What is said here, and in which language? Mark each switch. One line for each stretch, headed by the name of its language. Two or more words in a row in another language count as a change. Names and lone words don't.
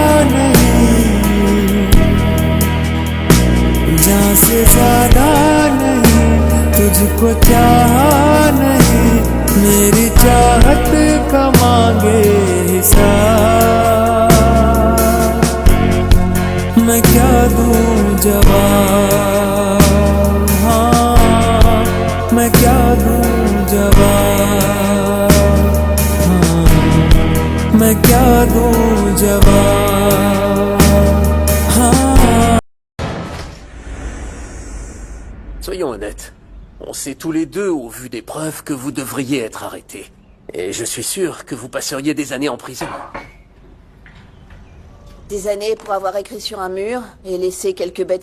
Hindi: नहीं, जान से ज्यादा नहीं तुझको चाहा नहीं, मेरी चाहत का मांगे हिसाब, मैं क्या दूं जवाब, मैं क्या दूं जवाब, मैं क्या दूं जवाब,
French: Soyons honnêtes. On sait tous les deux, au vu des preuves, que vous devriez être arrêtés. Et je suis sûr que vous passeriez des années en prison. Des années pour avoir écrit sur un mur et laissé quelques bêtes